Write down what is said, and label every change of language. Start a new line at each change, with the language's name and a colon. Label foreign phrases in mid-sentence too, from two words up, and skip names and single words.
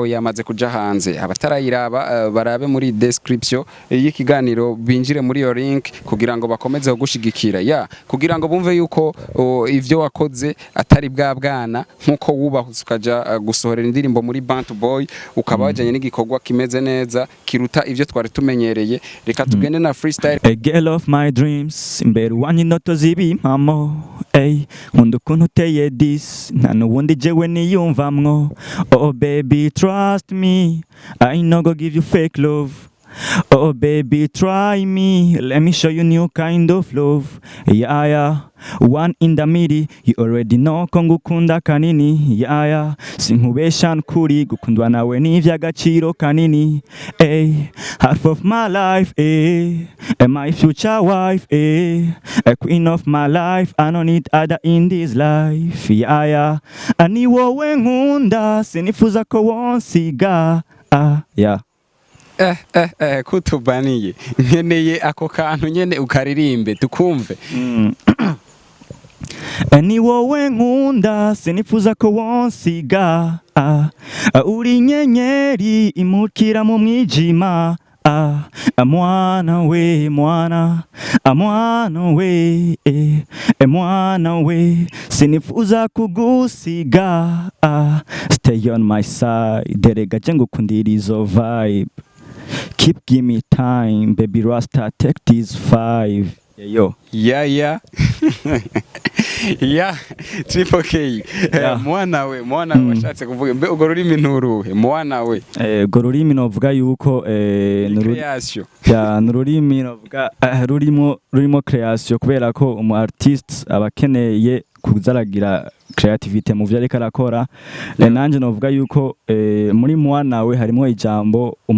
Rundi: we yamaze kuja hanze abatarayiraba barabe muri description y'ikiganiro binjire muri yo link kugira ngo bakomeze gushigikira ya kugira ngo bumve yuko ivyo wakoze atari bwa bwana nkuko wubahutse ukaja gusohorera indirimbo muri BANTU BWOY ukaba wajanye n'igikorwa kimeze neza kiruta ivyo twari tumenyereye reka tugende na freestyle.
English: A girl of my dreams
Rundi: imbere wanyu indoto z'ibimpamo nkunda ukuntu uteye this nta n'ubundi jewe niyumvamwo
English: oh baby trust me I no go give you fake love oh baby try me let me show you new kind of love yeah one in the middle you already know
Rundi: ko ngukunda kanini
English: yeah
Rundi: sinkubesha nkuri gukundwa nawe n'ivy'agaciro kanini
English: half of my life and my future wife a queen of my life I don't need other in this life yeah
Rundi: ani wowe nkunda sinifuza ko wonsiga
English: yeah
Rundi: kutubaniye nkeneye ako kantu nyene ukaririmbe tukumve. Ni wowe nkunda sinifuza ko wonsiga uri nyenyeri imukira mu mwijima mwana we mwana we sinifuza kugusiga
English: stay on my side
Rundi: erega je ngukundira izo
English: vibe keep give me time baby rasta take these 5 yo
Rundi: yeah Triple K mwana we washatse kuvuga mbe ugo rurimi nturuhe mwana we ugo rurimi novuga yuko creation nururimi novuga rurimo creation kubera ko umu artist abakeneye kuzaragira creativity mu vyo ariko arakora nanje novuga yuko muri mwana we harimo ijambo